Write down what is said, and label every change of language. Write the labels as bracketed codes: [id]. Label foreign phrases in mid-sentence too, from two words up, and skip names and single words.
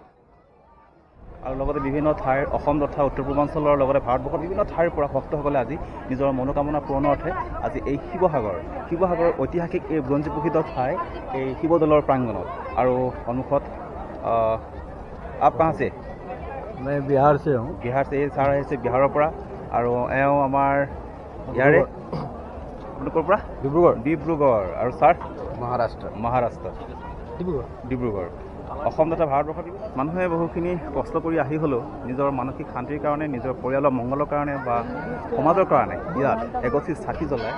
[as] আৰু লগতে বিভিন্ন ঠাইৰ অসম তথা উত্তৰ পূৰ্বাঞ্চলৰ লগতে ভাৰতবৰ্ষৰ বিভিন্ন ঠাইৰ পৰা ভক্তসকলে আজি নিজৰ মনোকামনা পূৰণৰ অৰ্থে আজি এই শিৱসাগৰৰ ঐতিহাসিক এই বুৰঞ্জী প্ৰসিদ্ধ ঠাই এই শিৱদৌলৰ প্ৰাংগণত। আৰু সন্মুখত [hi] आप कहाँ से? मैं बिहार से हूँ। बिहार से। [as] এই ছাৰ আহিছে বিহাৰৰ পৰা, আৰু এওঁ আমাৰ ইয়াৰে ক'ৰ পৰা? ডিব্ৰুগড়। আৰু ছাৰ? মহাৰাষ্ট্ৰ। ডিব্ৰুগড়। অসম তথা ভাৰতবৰ্ষত মানুহে বহুখিনি কষ্ট কৰি আহি হ'লেও নিজৰ মানসিক শান্তিৰ কাৰণে, নিজৰ পৰিয়ালৰ মংগলৰ কাৰণে বা সমাজৰ কাৰণে ইয়াত এগছি চাকি জ্বলায়।